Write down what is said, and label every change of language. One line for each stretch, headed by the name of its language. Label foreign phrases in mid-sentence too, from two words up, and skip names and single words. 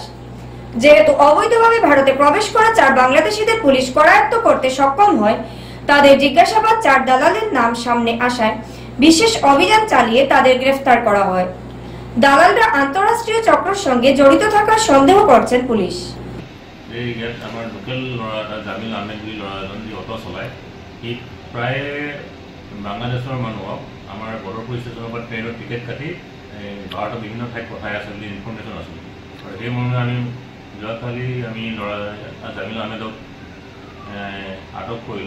Bangla: যেহেতু অবৈধভাবে ভারতে প্রবেশ করা 4 বাংলাদেশিদের পুলিশ করায়ত্ত করতে সক্ষম হয়, তাদের জিজ্ঞাসাবাদ 4 দালালের নাম সামনে আসায় বিশেষ অভিযান চালিয়ে তাদের গ্রেফতার করা হয়। দালালরা আন্তঃরাষ্ট্রীয় চক্রের সঙ্গে জড়িত থাকার সন্দেহ করছেন পুলিশ।
Assamese: এই আমার লোকেল ল'ৰা জামিল আহমেদ বুলি ল'ৰা এজন যি অটো চলায়, সি প্ৰায় বাংলাদেশৰ মানুহক আমাৰ বদৰপুৰ ষ্টেচনৰ পৰা ট্ৰেইনৰ টিকেট কাটি ভাৰতৰ বিভিন্ন ঠাইত পঠাই আছে বুলি ইনফৰ্মেশ্যন আছিল। আৰু সেই মৰ্মে আমি যোৱাকালি আমি ল'ৰা জামিল আহমেদক আটক কৰিলোঁ।